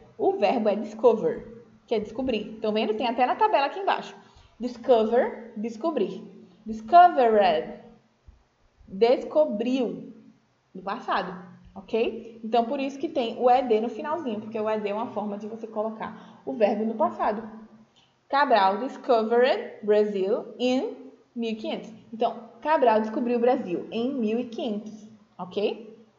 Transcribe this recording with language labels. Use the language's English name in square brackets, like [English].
[Portuguese] O verbo é discover, que é descobrir. Estão vendo? Tem até na tabela aqui embaixo. Discover, descobrir. Discovered, descobriu, no passado, ok? Então, por isso que tem o ed no finalzinho, porque o ed é uma forma de você colocar o verbo no passado. [English] Cabral discovered Brazil in 1500. [Portuguese] Então, Cabral descobriu o Brasil em 1500, ok?